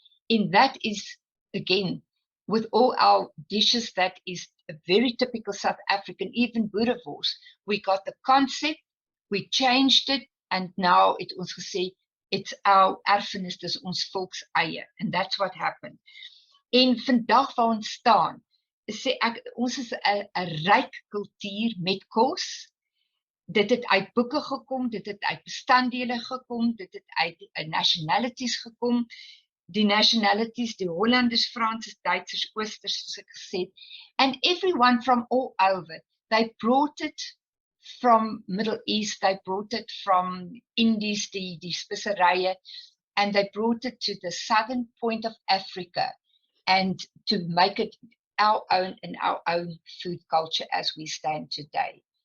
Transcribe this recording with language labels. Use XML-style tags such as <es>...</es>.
<en>And that is, again, with all our dishes, that is a very typical South African, even Boerekos. We got the concept, we changed it, and now it</en> <af>ons gesê,</af> <en>it's our erfenis,</en> <af>dis ons volks eie.</af> <en>And that's what happened.</en> <af>En vandag waar ons staan, sê ek, ons is 'n ryk kultuur met kos. Dit het uit boeke gekom, dit het uit bestanddele gekom, dit het uit nationalities gekom. Die nationalities, die Hollanders, Fransers, Duitsers, Oosters, soos ek gesê het.</af> <en>And everyone from all over, they brought it from Middle East, they brought it from Indies,</en> <af>die speserye,</af> <en>and they brought it to the southern point of Africa, and to make it our own and our own food culture as we stand today.</en>